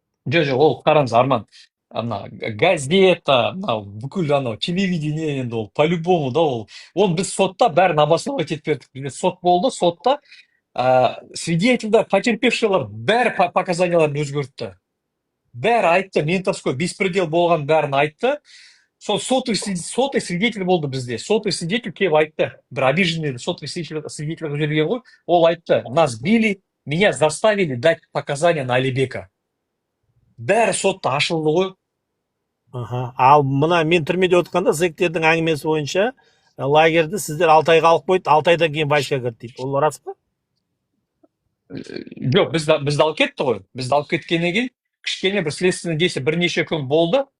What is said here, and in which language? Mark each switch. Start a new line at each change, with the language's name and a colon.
Kazakh: Жоқ, ол қараңыз Арман, ана газета, бүкіл анау телевидение енді ол по-любому да ол. Оны біз сотта бәрін обосновать етіп бердік. Бізде сот болды, сотта свидетельдер, потерпевшийлар бәрі показанияларын өзгертті. Бәрі айтты, ментовской беспредел болған бәрін айтты. Сол сотый свидетель болды бізде. Сотый свидетель келіп айтты. Бір обиженный сотый свидетель жіберген ғой. Ол айтты,
Russian: нас били, меня заставили дать показания на Алибека.
Kazakh: Бәрі сотта ашылды ғой. Ал мына мен түрмеде отырғанда зектердің әңгімесі бойынша лагерді сіздер 6 айға алып қойды, 6 айдан кейін войска кірді дейді. Ол рас па? Жоқ, бізді алып кетті ғой. Бізді алып кеткеннен кейін кішкене бір следственный действие бірнеше күн болды.